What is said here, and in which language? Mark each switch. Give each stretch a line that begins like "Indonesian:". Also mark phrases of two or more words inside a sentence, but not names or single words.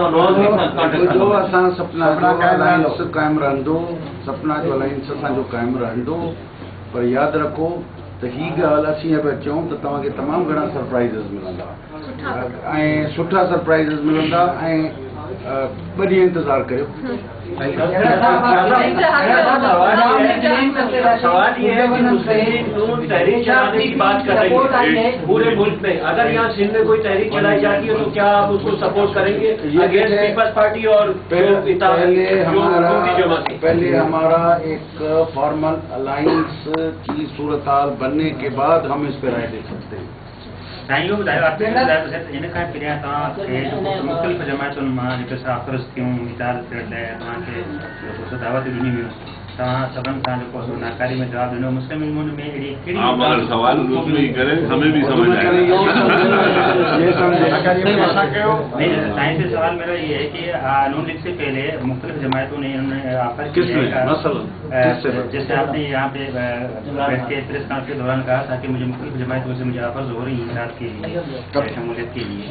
Sindhi: जो असां सपना अलायंस क़ाइमु रहंदो, सपना जो अलायंस असांजो क़ाइमु रहंदो, पर यादि रखो त हीअ ॻाल्हि असीं पिया चऊं त तव्हांखे तमामु घणा सरप्राइज़िस मिलंदा ऐं सुठा सरप्राइज़िस मिलंदा।
Urdu: ऐं بڑی انتظار کرو. سوال یہ ہے کہ مسلم نون تحریک چلانے کی بات کر رہی ہے پورے ملک میں. اگر یہاں سندھ میں کوئی تحریک چلائی جاتی ہے تو کیا آپ اس کو سپورٹ کریں گے اگینسٹ پیپلز پارٹی اور پہلے ہمارا ایک
English: formal alliance
Urdu: کی صورتحال بننے کے بعد ہم اس پہ رائے دے سکتے ہیں.
Sindhi: سائیں ॿुधायो आहे इन खां पहिरियां तव्हांखे मुख़्तलिफ़ जमातुनि मां जेके साफ़रस थियूं वीचार थियण लाइ तव्हांखे दावतूं ॾिनी हुयूं तव्हां सभिनि खां जेको नाकारी में जवाबु ॾिनो मुस्लिम उलमनि में अहिड़ी कहिड़ी
Urdu: آپ اگر سوال اردو میں کریں ہمیں بھی سمجھ آئے. سائن سے سوال میرا یہ ہے کہ نون لیگ سے پہلے مختلف جماعتوں نے انہوں نے آفر کیا جیسے آپ نے یہاں پہ بیٹھ کے
English: press conference
Urdu: کے دوران کہا تھا کہ مجھے مختلف جماعتوں سے مجھے آفرز ہو رہی ہیں اتحاد کے لیے شمولیت کے لیے.